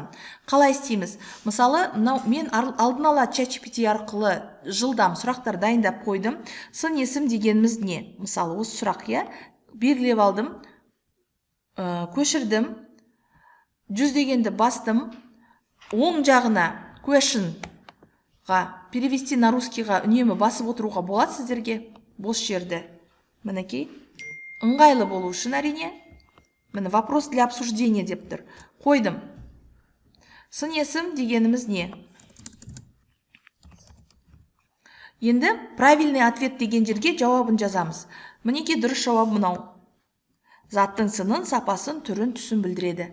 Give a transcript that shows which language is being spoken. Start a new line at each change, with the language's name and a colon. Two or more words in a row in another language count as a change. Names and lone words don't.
Kazakh: Қалай істейміз? Мысалы, мен алдын ала ChatGPT арқылы жылдам сұрақтар дайындап қойдым. Сын есім дегеніміз не? Мысалы, осы сұрақ, белгілеп алдым, көшірдім, 100 дегенді бастым, оң жағына questionға,
Russian: перевести на
Kazakh: русскийға үнемі басып отыруға болады сіздерге. Бос жерді. Мінекей. Ыңғайлы болу үшін әрине. Міне
Russian: вопрос для обсуждения
Kazakh: деп тұр. Қойдым. Сын есім дегеніміз не? Енді
Russian: правильный ответ
Kazakh: деген жерге жауабын жазамыз. Мінекей дұрыс жауап мынау. Заттың сынын, сапасын, түрін, түсін білдіреді.